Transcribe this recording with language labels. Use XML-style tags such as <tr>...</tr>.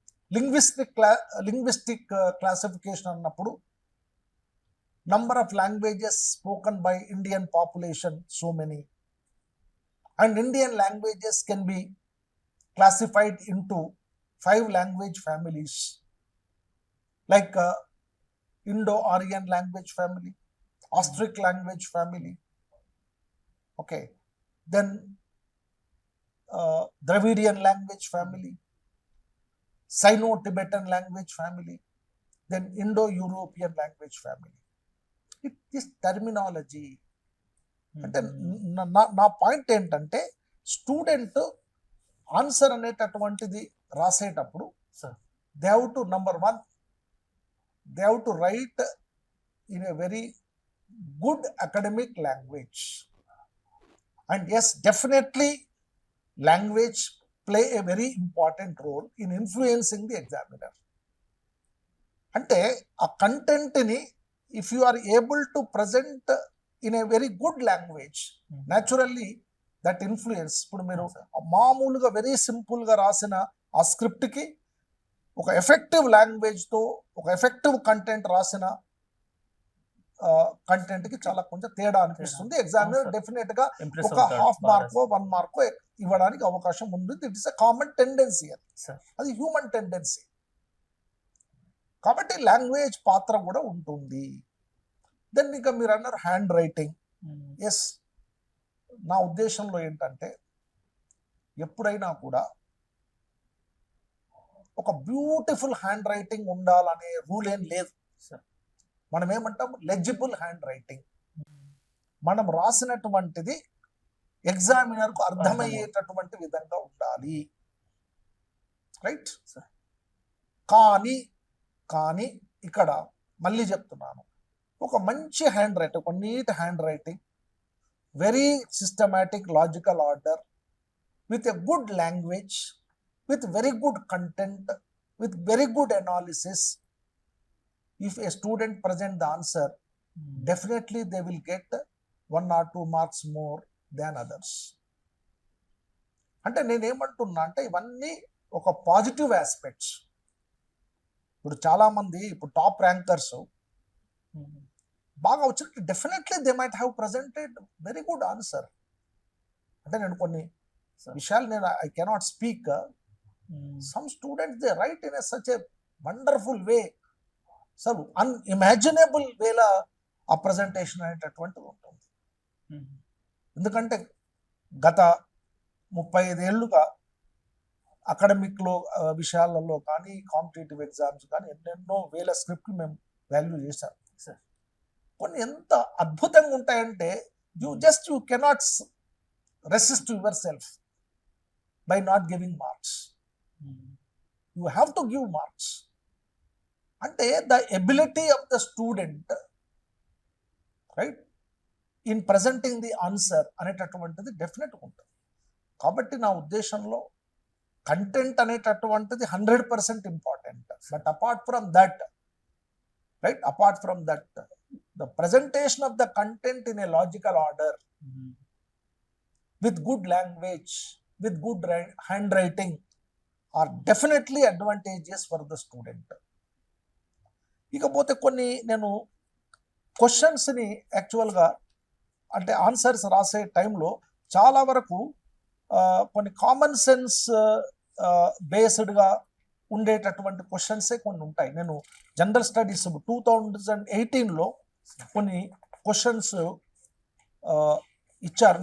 <en>Linguistic classification</en> <te>annappudu</te> <en>number of languages spoken by Indian population, so many, and Indian languages can be classified into 5 language families like Indo-Aryan language family, Austric language family, okay, then Dravidian language family, Sino-Tibetan language family, then Indo-European language family. It is terminology.</en> <te>అంటే నా point ఏంటంటే student answer అనేటటువంటిది రాసేటప్పుడు</te> <en>They have to number 1 they have to write in a very good academic language. And yes, definitely language play a very important role in influencing the examiner.</en> <te>అంటే ఆ కంటెంట్ని</te> <en>If you are able to present in a very good language, naturally that influence.</en> <te>ఇప్పుడు మీరు మామూలుగా very సింపుల్గా రాసిన ఆ స్క్రిప్ట్కి ఒక ఎఫెక్టివ్ లాంగ్వేజ్తో ఒక ఎఫెక్టివ్ కంటెంట్ రాసిన కంటెంట్ కి చాలా కొంచెం తేడా అనిపిస్తుంది. ఎగ్జామినర్ డెఫినెట్ గా ఒక హాఫ్ మార్కో 1 మార్కో ఇవ్వడానికి అవకాశం ఉంది.</te> <en>it is a common tendency,</en> <te>అది హ్యూమన్ టెండెన్సీ. కాబట్టి లాంగ్వేజ్ పాత్ర కూడా ఉంటుంది. దెన్ ఇంకా మీరు అన్నారు హ్యాండ్ రైటింగ్. ఎస్, నా ఉద్దేశంలో ఏంటంటే ఎప్పుడైనా కూడా ఒక బ్యూటిఫుల్ హ్యాండ్ రైటింగ్ ఉండాలనే రూల్ ఏం లేదు. మనం ఏమంటాం, లెజిబుల్ హ్యాండ్ రైటింగ్. మనం రాసినటువంటిది ఎగ్జామినర్ కు అర్థమయ్యేటటువంటి విధంగా ఉండాలి, రైట్? కానీ ఇక్కడ మళ్ళీ చెప్తున్నాను,</te> <en>ఒక మంచి handwriting, ఒక neat handwriting, very systematic logical order, with a good language, with very good content, with very good analysis, if a student present the answer, definitely they will get 1 or 2 marks more than others.</en> <te>అంటే నేనేమంటున్నా అంటే ఇవన్నీ ఒక positive aspects. ఇప్పుడు చాలామంది ఇప్పుడు top rankers బాగా వచ్చినట్టు</te> <en>Definitely they might have presented very good answer.</en> <te>అంటే నేను కొన్ని విషయాలు నేను</te> <en>I cannot speak. Some students, they write in such a wonderful way, some unimaginable way la a presentation</en> <te>అనేటటువంటిది ఉంటుంది. ఎందుకంటే గత 35 ఏళ్ళుగా అకాడమిక్లో విషయాలలో కానీ కాంపిటేటివ్ ఎగ్జామ్స్ కానీ ఎన్నెన్నో వేల స్క్రిప్ట్లు మేము వాల్యూ చేశాం. కొన్ని ఎంత అద్భుతంగా ఉంటాయంటే</te> <en>You cannot resist yourself by not giving marks. You have to give marks. అంటే the ability of the student, right, in presenting the answer</en> <te>అనేటటువంటిది డెఫినెట్గా ఉంటుంది. కాబట్టి నా ఉద్దేశంలో కంటెంట్ అనేటటువంటిది 100% important.</te> <en>But apart from that right? Apart from that, the presentation of the content in a logical order with good language, with good handwriting are definitely advantageous for the student.</en> <te>ఇకపోతే కొన్ని నేను క్వశ్చన్స్ని యాక్చువల్గా అంటే answers రాసే టైంలో చాలా వరకు కొన్ని కామన్ సెన్స్ బేస్డ్గా ఉండేటటువంటి క్వశ్చన్సే కొన్ని ఉంటాయి. నేను జనరల్ స్టడీస్ 2018లో కొన్ని క్వశ్చన్స్ ఇచ్చారు.</te>